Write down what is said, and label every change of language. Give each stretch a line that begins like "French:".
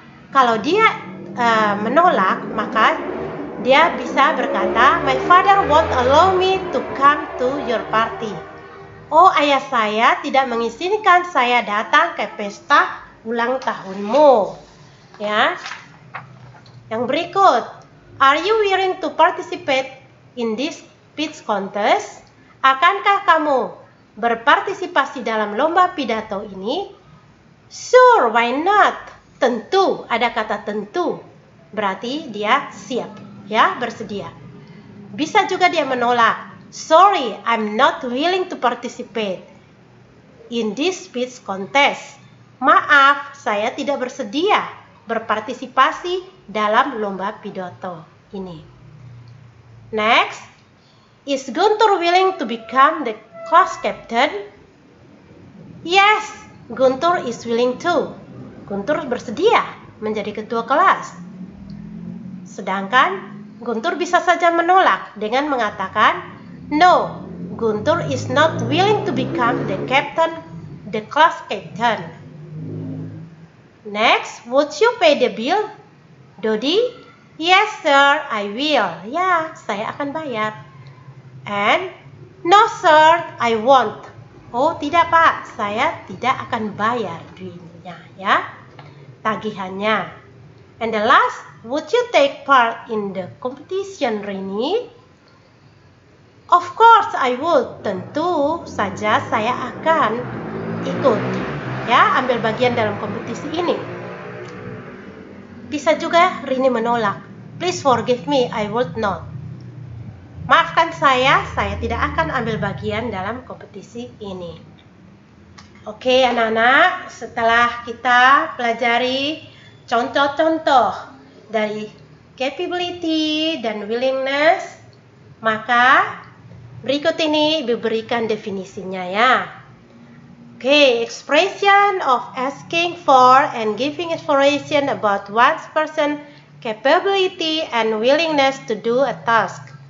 Indonesian: Kalau dia menolak, maka dia bisa berkata,
English: my father won't allow me to come to your party.
Indonesian: Oh, ayah saya tidak mengizinkan saya datang ke pesta ulang tahunmu. Ya. Yang berikut,
English: are you willing to participate in this speech contest?
Indonesian: Akankah kamu berpartisipasi dalam lomba pidato ini?
English: Sure, why not?
Indonesian: Tentu, ada kata tentu. Berarti dia siap, ya, bersedia. Bisa juga dia menolak.
English: Sorry, I'm not willing to participate in this speech contest.
Indonesian: Maaf, saya tidak bersedia berpartisipasi dalam lomba pidato ini.
English: Next, is Guntur willing to become the class captain? Yes, Guntur is willing to.
Indonesian: Guntur bersedia menjadi ketua kelas. Sedangkan Guntur bisa saja menolak dengan mengatakan,
English: no, Guntur is not willing to become the class captain. Next, would you pay the bill? Dodi, yes sir, I will.
Indonesian: Ya, saya akan bayar.
English: And, no sir, I won't.
Indonesian: Oh, tidak pak, saya tidak akan bayar duitnya, ya, tagihannya.
English: And the last, would you take part in the competition, Rini? Of course I would.
Indonesian: Tentu saja saya akan ikut, ya, ambil bagian dalam kompetisi ini. Bisa juga Rini menolak.
English: Please forgive me, I would not.
Indonesian: Maafkan saya tidak akan ambil bagian dalam kompetisi ini. Oke, anak-anak, setelah kita pelajari contoh-contoh dari capability dan willingness, maka berikut ini diberikan definisinya, ya.
English: Okay, expression of asking for and giving information about one's person capability and willingness to do a task.